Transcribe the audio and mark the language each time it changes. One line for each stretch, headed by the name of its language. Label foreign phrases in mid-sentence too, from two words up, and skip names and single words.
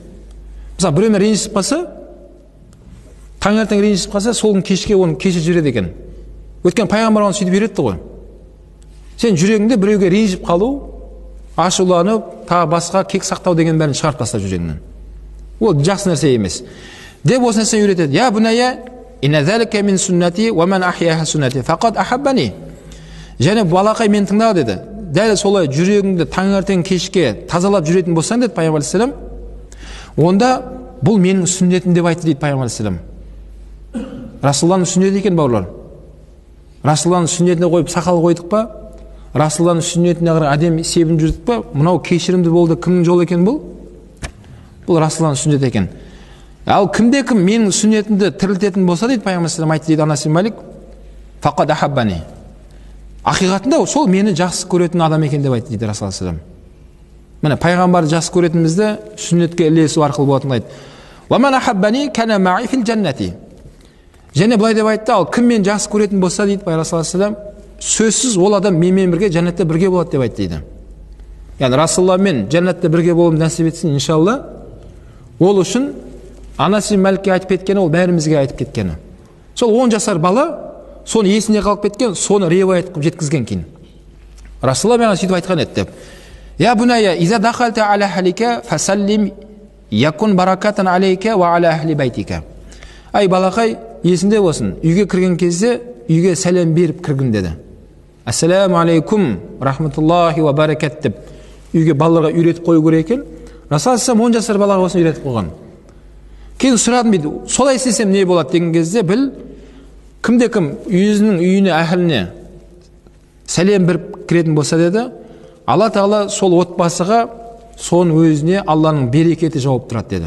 Kazakh: Мысалы, біреумен ренжісіп қалса, таңертең ренжісіп қалса, сол кешке оны кешіріп жібереді екен. Өйткені Пайғамбар оны сөйтіп үйретті ғой. Сен жүрегіңде біреуге ренжіп қалу, ашуланып, тағы басқа кек сақтау деген бәрін шығарып таста жүрегіңнен. Ол жақсы нәрсе емес. Деп осы нәрсені үйретеді.
Arabic: "يا بني إن ذلك من سنتي ومن أحيا سنتي فقد أحبني."
Kazakh: Және балақай, мен тыңда деді. Дәл солай жүрегіңді таңертең кешке тазалап жүретін болсаң деді Пайғамбар алейхиссалам, онда бұл менің сүннетім деп айтты дейді Пайғамбар алейхиссалам. Расулалланың сүннеті екен бауырлар. Расулалланың сүннетіне қойып сақал қойдық па? Расулалланың сүннетіне қарай әдемі себін жүрдік па? Мынау кешірімді болды, кімнің жолы екен бұл? Бұл Расулалланың сүннеті екен. Ал кімде-кім менің сүннетімді тірілтетін болса дейді Пайғамбар алейхиссалам айтты дейді Анас ибн Малик,
Arabic: فقد أحبني.
Kazakh: Ақиқатында сол мені жақсы көретін адам екен деп айтты дейді Расулаллаһ
Arabic: صلى الله عليه وسلم.
Kazakh: Міне пайғамбарды жақсы көретінімізді сүннетке ілесу арқылы болатынын айтты.
Arabic: "ومن أحبني كان معي في الجنة."
Kazakh: Және былай деп айтты: "Ал кім мен жақсы көретін болса" дейді Пайғамбар
Arabic: صلى الله عليه وسلم,
Kazakh: "сөзсіз ол адам менімен бірге жәннатта бірге болады" деп айтты дейді. Яғни Расулалламен жәннатта бірге болуым нәсіп етсін иншалла. Ол үшін Анас ибн Маликке айтып кеткені, ол бәрімізге айтып кеткені. Сол 10 жасар бала соны есіне қалып кеткен, соны риуаят қылып жеткізген кейін. Расулалла маған сөйтіп айтқан еді деп.
Arabic: "يا بني إذا دخلت على أهلك فسلم يكن بركة عليك وعلى أهل بيتك."
Kazakh: Ай балақай, есінде болсын, үйге кірген кезде үйге сәлем беріп кіргін деді.
Arabic: "السلام عليكم رحمة الله وبركاته"
Kazakh: деп үйге балаларға үйретіп қою керек екен. Расулалла 10 жасар балаға осыны үйретіп қойған. кейін сұрадым дейді, солай істесем не болады деген кезде біл, кімде кім өзінің үйіне, әхіліне сәлем беріп кіретін болса деді, Алла Тағала сол отбасыға соның өзіне Алланың берекеті жауап тұрады деді.